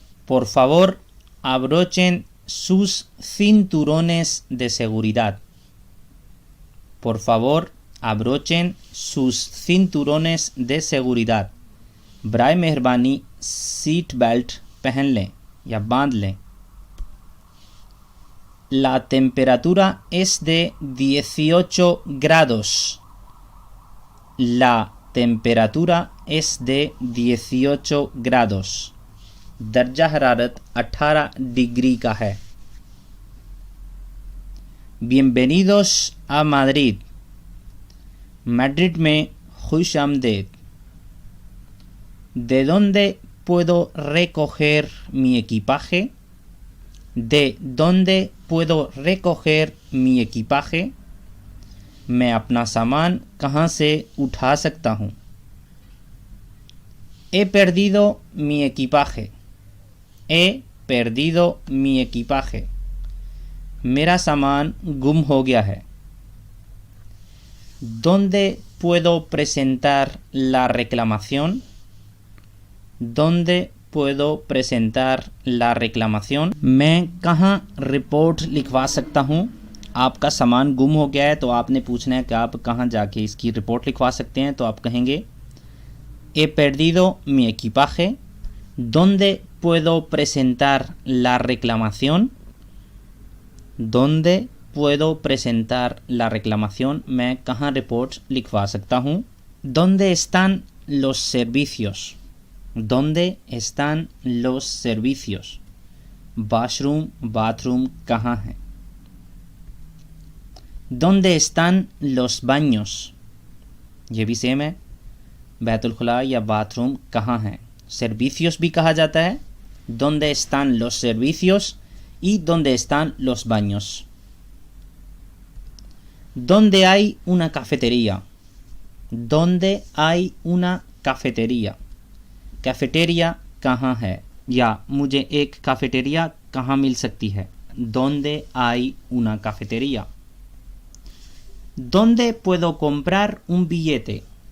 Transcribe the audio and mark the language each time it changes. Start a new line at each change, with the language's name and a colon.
Spanish: Por favor, abrochen sus cinturones de seguridad. Por favor, abrochen sus cinturones de seguridad.
Hindi: बराए मेहरबानी seat belt पहन लें या बांध लें.
Spanish: La temperatura es de 18 grados. La temperatura es de 18 grados.
Hindi: दर्जा हरारत 18 डिग्री का है.
Spanish: Bienvenidos a Madrid.
Hindi: मैड्रिड में खुश आमदेद.
Spanish: ¿De dónde puedo recoger mi equipaje? ¿De dónde puedo recoger mi equipaje?
Hindi: मैं अपना सामान कहाँ से उठा सकता हूँ?
Spanish: He perdido mi equipaje. He perdido mi equipaje.
Hindi: मेरा सामान गुम हो गया है.
Spanish: ¿Dónde puedo presentar la reclamación? ¿Dónde puedo presentar la reclamación?
Hindi: मैं कहाँ रिपोर्ट लिखवा सकता हूँ? आपका सामान गुम हो गया है तो आपने पूछना है कि आप कहाँ जाके इसकी रिपोर्ट लिखवा सकते हैं. तो आप कहेंगे
Spanish: He perdido mi equipaje. ¿Dónde puedo presentar la reclamación? ¿Dónde puedo presentar la reclamación?
Hindi: मैं कहाँ रिपोर्ट लिखवा सकता हूँ?
Spanish: ¿Dónde están los servicios? ¿Dónde están los servicios?
Hindi: Washroom bathroom कहाँ है?
Spanish: ¿Dónde están los baños?
Hindi: ये भी सेम है. बैतुल-खुला या बाथरूम कहाँ है? सर्विसियोस भी कहा जाता है.
Spanish: ¿Dónde están los servicios? y ¿Dónde están los baños? ¿Dónde hay una cafetería? ¿Dónde hay una cafetería?
Hindi: Cafeteria कहाँ है या मुझे एक कैफेटेरिया कहाँ मिल सकती है?
Spanish: ¿Dónde hay una cafetería? ¿Dónde puedo comprar un billete?